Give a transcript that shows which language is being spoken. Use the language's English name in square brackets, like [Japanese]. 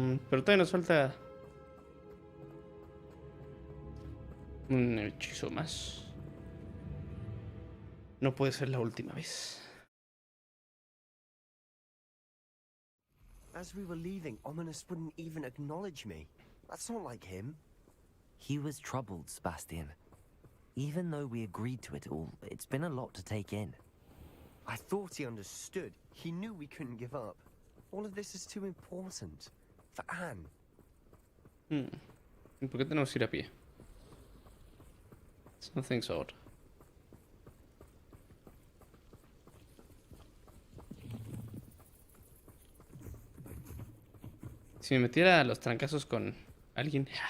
[Spanish] Pero todavía nos falta un hechizo más. No puede ser la última vez. [English] As we were leaving, Ominous wouldn't even acknowledge me. That's not like him. He was troubled, Sebastian. Even though we agreed to it all, it's been a lot to take in. I thought he understood. He knew we couldn't give up. All of this is too important. For Anne. [Spanish] ¿Por qué tenemos que ir a pie? [English] Something's odd. [Spanish] Si me metiera a los trancazos con alguien.